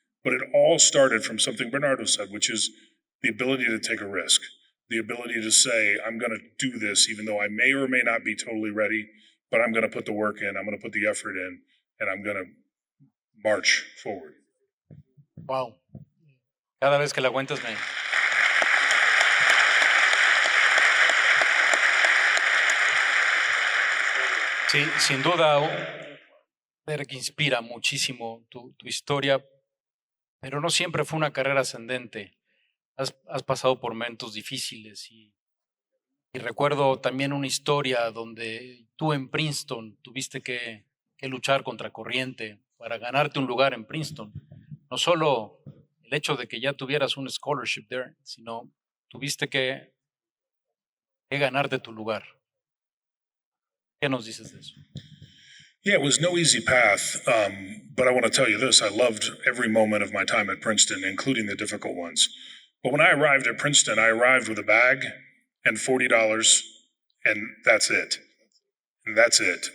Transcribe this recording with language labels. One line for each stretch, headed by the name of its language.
English: But it all started from something Bernardo said, which is the ability to take a risk, the ability to say, I'm going to do this, even though I may or may not be totally ready, but I'm going to put the work in, I'm going to put the effort in, and I'm going to march forward. Wow.
Spanish: Cada vez que la cuentas me... Sí, sin duda, Derek inspira muchísimo tu historia, pero no siempre fue una carrera ascendente. Has pasado por momentos difíciles y recuerdo también una historia donde tú en Princeton tuviste que luchar contra corriente para ganarte un lugar en Princeton. No solo el hecho de que ya tuvieras un
English: scholarship there,
Spanish: sino tuviste que ganarte tu lugar. ¿Qué nos dices de eso?
English: Yeah, it was no easy path, but I want to tell you this. I loved every moment of my time at Princeton, including the difficult ones. But when I arrived at Princeton, I arrived with a bag and $40, and that's it. And that's it.